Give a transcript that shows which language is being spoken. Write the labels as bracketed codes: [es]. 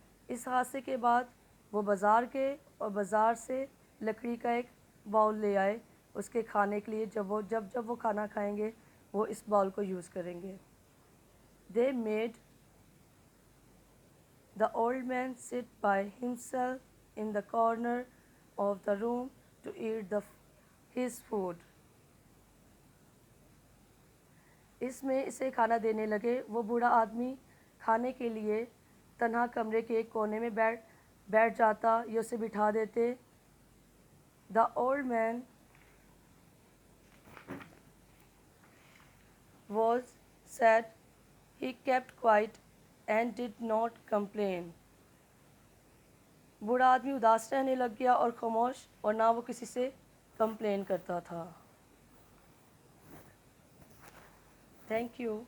[hi] इस हादसे के बाद वो बाज़ार गए और बाज़ार से लकड़ी का एक बाउल ले आए उसके खाने के लिए. जब वो खाना खाएंगे वो इस बाउल को यूज़ करेंगे. [en] They made the old man sit by himself in the corner of the room to eat his food. [hi] इसमें इसे खाना देने लगे. वो बूढ़ा आदमी खाने के लिए तन्हा कमरे के एक कोने में बैठ जाता या उसे बिठा देते. [en] The old man was sad. He kept quiet and did not complain. [hi] बूढ़ा आदमी उदास रहने लग गया और खामोश, और ना वो किसी से कंप्लेन करता था. [en] Thank you.